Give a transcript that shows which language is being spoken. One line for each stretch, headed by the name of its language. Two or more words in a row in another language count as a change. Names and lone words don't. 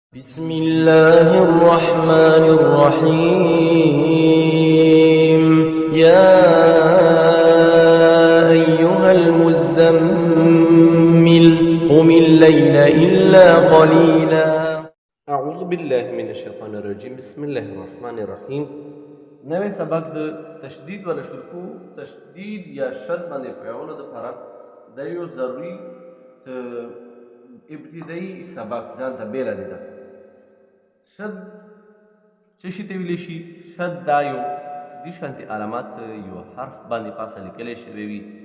Arabic: بسم الله الرحمن الرحيم يا أيها المزمل قم الليل إلا قليلا. أعوذ بالله من الشيطان الرجيم. بسم الله الرحمن الرحيم.
Pashto: نوې سبق د تشدید ولا شرکو تشدید یا شد باندې پوهولو دپاره د یو ضروري ابتدایي سبق ځان ته بیله دی ده. شد څه شي ته ویلی شي؟ شد دا یو دې شانتې علامات یو حرف باندې پاسه لیکلی شوی وي.